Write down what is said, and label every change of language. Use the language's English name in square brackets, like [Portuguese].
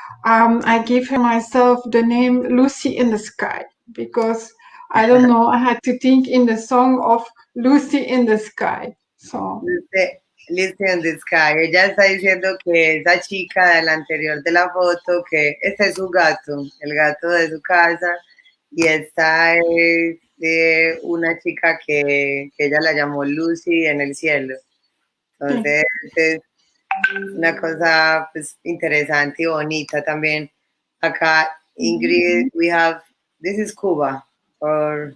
[English] I gave her myself the name Lucy in the Sky because I don't know, I had to think in the song of Lucy in the Sky. So, Listen the Sky. [Spanish] Ella está diciendo que esa chica del anterior de la foto, que este es su gato, el gato de su casa, y esta es una chica que ella la llamó Lucy en el cielo. [English] okay. [Spanish] Entonces es una cosa pues, interesante y bonita también. [English] Acá, Ingrid, we have, this is Cuba, or